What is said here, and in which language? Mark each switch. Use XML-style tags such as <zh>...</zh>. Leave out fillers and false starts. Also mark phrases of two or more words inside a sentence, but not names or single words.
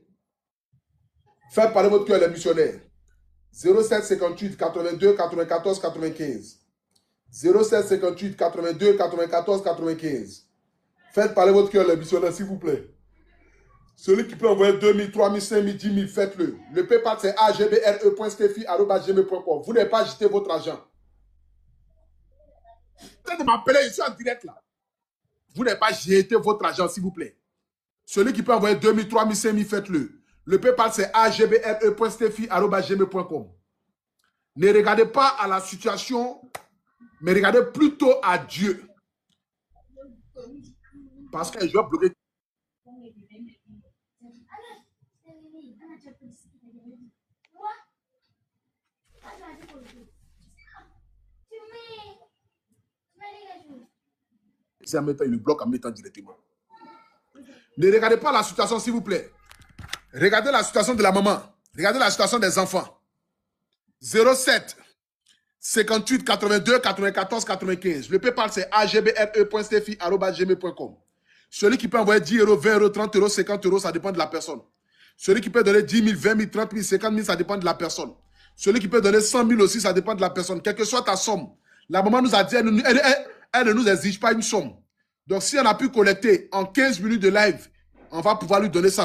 <fr>Faites parler votre cœur, les missionnaires. 07 58 82 94 95. 07 58 82 94 95. Faites parler votre cœur, les missionnaires, s'il vous plaît. Celui qui peut envoyer 2000, 3000, 5000, 10 000, faites-le. Le PayPal, c'est agbre.stefi@gmail.com. Vous n'avez pas jeté votre argent. Peut-être de m'appeler, je suis en direct là. Vous n'avez pas jeté votre argent, s'il vous plaît. Celui qui peut envoyer 2000, 3000, 5000, faites-le. Le PayPal, c'est agbre.stefi@gmail.com. Ne regardez pas à la situation, mais regardez plutôt à Dieu. Parce que je vais bloquer. En mettant, il le bloque en mettant directement. Ne regardez pas la situation, s'il vous plaît. Regardez la situation de la maman. Regardez la situation des enfants. 07 58 82 94 95. Le PayPal, c'est agbre.stefi@gmail.com. Celui qui peut envoyer 10 euros, 20 euros, 30 euros, 50 euros, ça dépend de la personne. Celui qui peut donner 10 000, 20 000, 30 000, 50 000, ça dépend de la personne. Celui qui peut donner 100 000 aussi, ça dépend de la personne. Quelle que soit ta somme. La maman nous a dit, elle ne nous exige pas une somme. Donc, si on a pu collecter en 15 minutes de live, on va pouvoir lui donner ça.</fr>